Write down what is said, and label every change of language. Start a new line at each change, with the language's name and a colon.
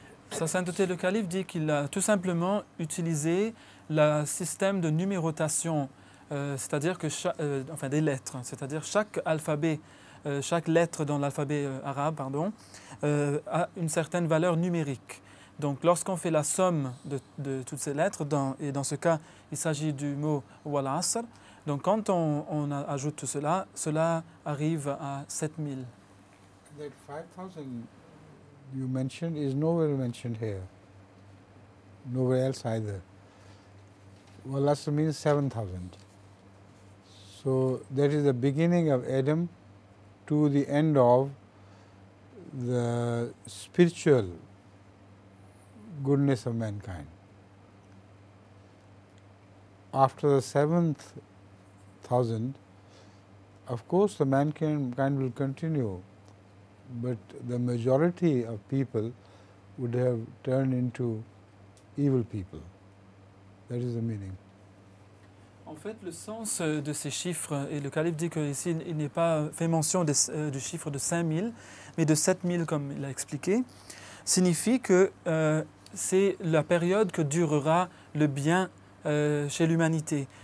French: Sa sainteté le calife dit qu'il a tout simplement utilisé le système de numérotation, c'est-à-dire que enfin des lettres, c'est-à-dire chaque alphabet, chaque lettre dans l'alphabet arabe, pardon, a une certaine valeur numérique. Donc lorsqu'on fait la somme de toutes ces lettres, et dans ce cas il s'agit du mot wal asr, donc quand on ajoute tout cela, cela arrive à 7000.
English: That 5,000 you mentioned is nowhere mentioned here, nowhere else either. Wal Asr means 7,000. So that is the beginning of Adam to the end of the spiritual goodness of mankind. After the 7,000, of course the mankind will continue, but the majority of people would have turned into evil people. That is the meaning.
French: En fait, le sens de ces chiffres, et le calife dit qu'ici il n'est pas fait mention du chiffre de 5000, mais de 7000 comme il a expliqué, signifie que c'est la période que durera le bien chez l'humanité.